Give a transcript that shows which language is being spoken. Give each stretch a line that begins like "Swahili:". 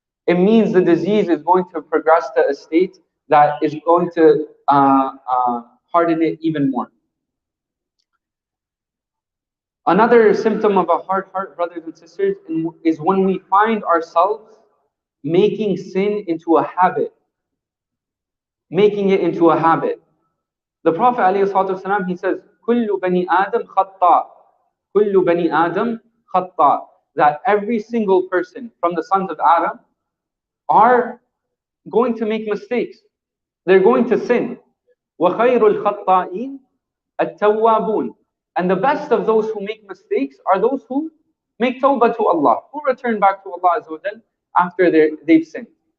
English: it means the disease is going to progress to a state that is going to harden it even more. Another symptom of a hard heart, brothers and sisters, is when we find ourselves making sin into a habit. Making it into a habit. The Prophet ﷺ, he says,
Arabic: كُلُّ بَنِي آدَمْ خَطَّاء. كُلُّ بَنِي آدَمْ خَطَّاء.
English: That every single person from the sons of Adam are going to make mistakes. They're going to sin.
Arabic: وَخَيْرُ الْخَطَّائِينَ التَّوَّابُونَ.
English: And the best of those who make mistakes are those who make tawbah to Allah, who return back to Allah Azza wa Jal after they've sinned.